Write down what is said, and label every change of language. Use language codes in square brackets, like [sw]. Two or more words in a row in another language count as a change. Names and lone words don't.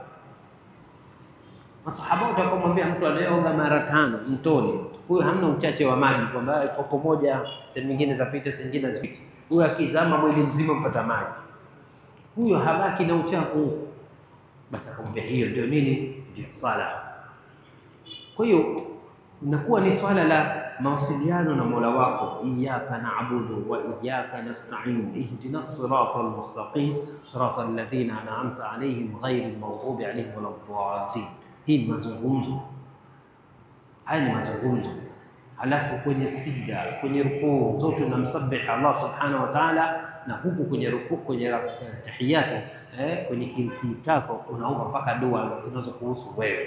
[sw] Masahaba watakamwambia mtu anayeoga mara 5 mtoni, huyo hamna uchache wa maji kwamba kopo moja sehemu nyingine zapita zingine zipite. Huyo akizama mwili mzima mpata maji, huyo habaki na uchafu. Basi akamwambia hiyo ndio nini? Ndio swala. Kwa hiyo inakuwa ni swala la mawasiliano na Mola wako. [ar] إياك نعبد وإياك نستعين اهدنا الصراط المستقيم صراط الذين أنعمت عليهم غير المغضوب عليهم ولا الضالين. [sw] Hii ni mazungumzo, haya ni mazungumzo. Halafu kwenye sijda, kwenye rukuu zote unamsabbih Allah [ar] سبحانه وتعالى, [sw] na huku kwenye rukuu, kwenye tahiyatu, kwenye kitako unaomba mpaka dua zinazokuhusu wewe.